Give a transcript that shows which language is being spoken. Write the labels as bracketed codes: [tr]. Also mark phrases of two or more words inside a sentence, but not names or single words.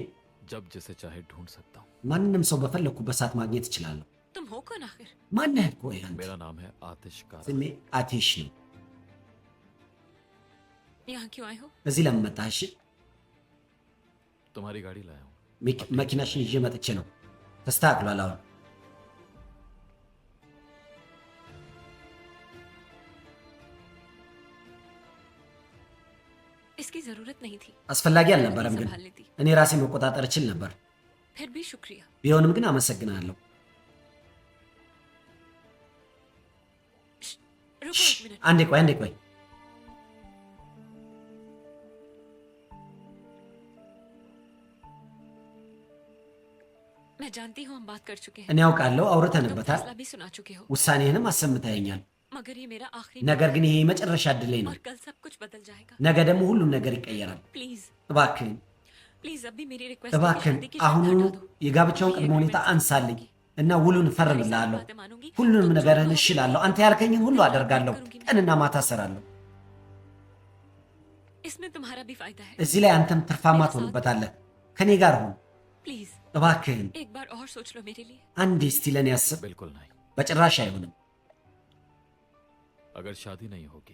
[ur] जब जिसे चाहे ढूंढ सकता हूँ। [am] ማንንም ሰው በፈለግኩበት ሰዓት ማግኘት እችላለሁ። [ur] तुम हो कौन आखिर? [am] ማነህ? ቆይ አንተ። [ur] मेरा नाम है आतिश कारा। [am] ስሜ አቲሽ ነው። [ur] यहाँ क्यों आए हो? [am] እዚህ ለምን መጣህ? እሺ [ur] तुम्हारी गाड़ी लाया हूँ। [am] መኪናሽን ይዤ መጥቼ ነው። ተስተካክሏል አሁን። [ur] इसकी जरूरत नहीं थी। [am] አስፈላጊ አልነበረም፣ ግን [ur] संभाल लेती। [am] እኔ ራሴ መቆጣጠር እችል ነበር። [ur] फिर भी शुक्रिया। [am] ቢሆንም ግን አመሰግናለሁ። [ur] रुको एक मिनट। [am] አንዴ ቆይ አንዴ ቆይ። [ur] मैं जानती हूँ हम बात कर चुके हैं। [am] እኔ ያውቃለሁ፣ [ur] तुम [am] አውርተንበታል፣ [ur] फैसला भी सुना चुके हो। [am] ውሳኔህንም አሰምተኸኛል። [ur] मगर ये मेरा आखिरी [am] ነገር ግን ይሄ የመጨረሻ እድሌ ነው። [ur] और कल सब कुछ बदल जाएगा। [am] ነገ ደግሞ ሁሉም ነገር ይቀየራል። [ur] प्लीज [am] እባክህን [ur] प्लीज अभी मेरी रिक्वेस्ट [am] እባክህን አሁኑኑ የጋብቻውን ቅድመ ሁኔታ አንሳልኝ እና ውሉን እፈርምልሃለሁ። ሁሉንም ነገርህን እሺ እላለሁ። አንተ ያልከኝን ሁሉ አደርጋለሁ። ቀንና ማታ እሰራለሁ። [ur] इसमें तुम्हारा भी फायदा है। [am] እዚህ ላይ አንተም ትርፋማ ትሆንበታለህ። ከኔ ጋር ሁን [ur] प्लीज [am] እባክህን። [ur] एक बार और सोच लो मेरे लिए। [am] አንዴ እስቲ ለእኔ አስብ። [ur] बिल्कुल नहीं। [am] በጭራሽ አይሆንም። [ur] अगर शादी नहीं होगी